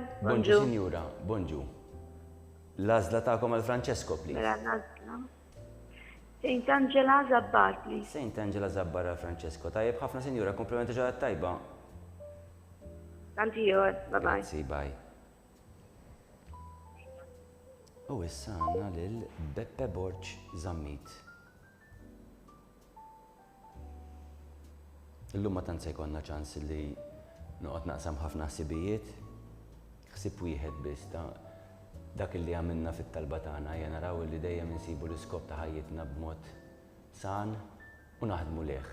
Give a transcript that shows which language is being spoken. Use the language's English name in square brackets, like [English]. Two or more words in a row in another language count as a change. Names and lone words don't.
[Maltese] Bonġu, sinjura, bonġu. L-għazla ta'kom għal Francesco, please. Mela nazla. St. Angela Zabbar, please. Saint Angela Zabbar għal Francesco. Tajjeb ħafna sinjura, komplimenti ġurnata tajba. Tanti jor, [English] bye bye. [Maltese] Grazzi, bye. U issa għandna lil Beppe Borċ Zammit. Illum ma tant se jkollna ċans li noqgħod naqsam ħafna ħsibijiet. Ħsib wieħed biss ta' dak li għamilna fit-talba tagħna hija naraw li dejjem insibu l-iskop ta' ħajjitna b'mod san u naħdmu leh.